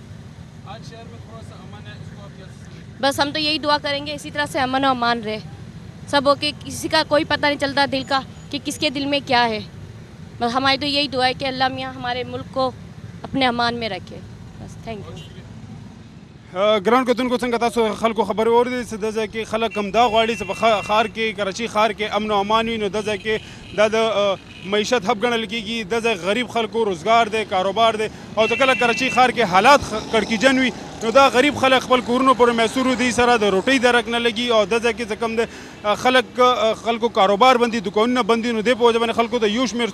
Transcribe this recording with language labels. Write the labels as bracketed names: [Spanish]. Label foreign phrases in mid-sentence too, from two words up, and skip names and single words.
[Urdu] آج شہر میں تھوڑا سا امن ہے اس کو آپ کیا بس ہم تو یہی دعا کریں گے اسی طرح سے امن و امان رہے سب ہو کے کسی کا کوئی پتہ نہیں چلتا دل کا کہ کس کے دل میں کیا ہے بس ہماری تو یہی دعا ہے کہ اللہ میاں ہمارے ملک کو اپنے امان میں رکھے بس [English] thank you [Pashto] ګران کتونکو څنګه تاسو خلکو خبرې اورېدې چې د ځای کې خلک هم دا غواړي چې په ښار کې کراچي ښار کې امن او امان وي نو د ځای کې دا د معیشت هب ګڼل کېږي د ځای غریب خلکو روزګار دی کاروبار دی او چې کله کراچي ښار کې حالات کړکېجن وي نو دا غریب خلک خپل کورونو پورې میسور دي سره د روټۍ درک نه لګي او د ځای کې چې کوم دی خلکو کاروبار بندي دکانونه بندي نو دې په وجه باندې خلکو ته یو شمېر